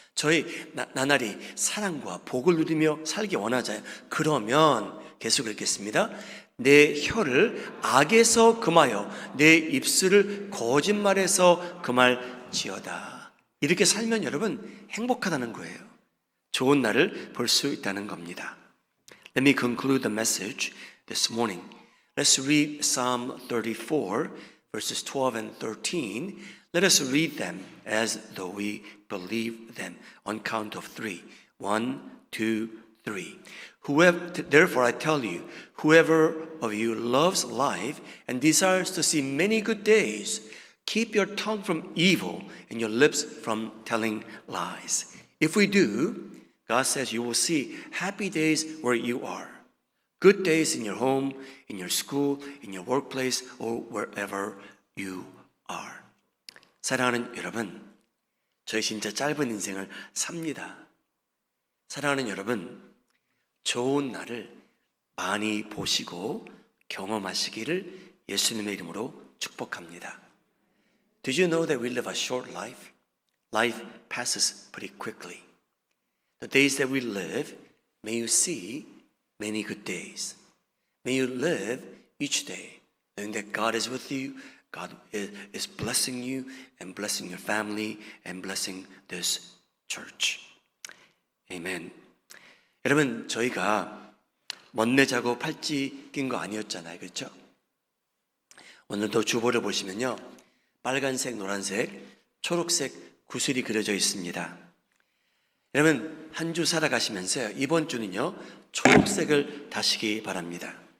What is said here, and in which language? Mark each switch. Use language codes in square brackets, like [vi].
[ko] 저희 나날이 사랑과 복을 누리며 살기 원하잖아요. 그러면 계속 읽겠습니다. 내 혀를 악에서 금하여 내 입술을 거짓말에서 금할지어다. 이렇게 살면 여러분 행복하다는 거예요. 좋은 날을 볼 수 있다는 겁니다. [en] Let me conclude the message this morning. Let's read Psalm 34 verses 12 and 13. Let us read them as though we believe them on count of 3. 1, 2, 3. Therefore I tell you, whoever of you loves life and desires to see many good days, keep your tongue from evil and your lips from telling lies. If we do, God says you will see happy days where you are. Good days in your home, in your school, in your workplace, or wherever you are. [ko] 사랑하는 여러분, 저희 진짜 짧은 인생을 삽니다. 사랑하는 여러분, 좋은 날을 많이 보시고 경험하시기를 예수님의 이름으로 축복합니다. [en] Did you know that we live a short life? Life passes pretty quickly. The days that we live, may you see many good days. May you live each day knowing that God is with you, God is blessing you and blessing your family and blessing this church. Amen. [ko] 여러분, 저희가 먼내 자고 팔찌 낀 거 아니었잖아요, 그렇죠? 오늘도 주보를 보시면요, 빨간색, 노란색, 초록색 구슬이 그려져 있습니다. 여러분, 한 주 살아가시면서 이번 주는요, 초록색을 다시기 바랍니다.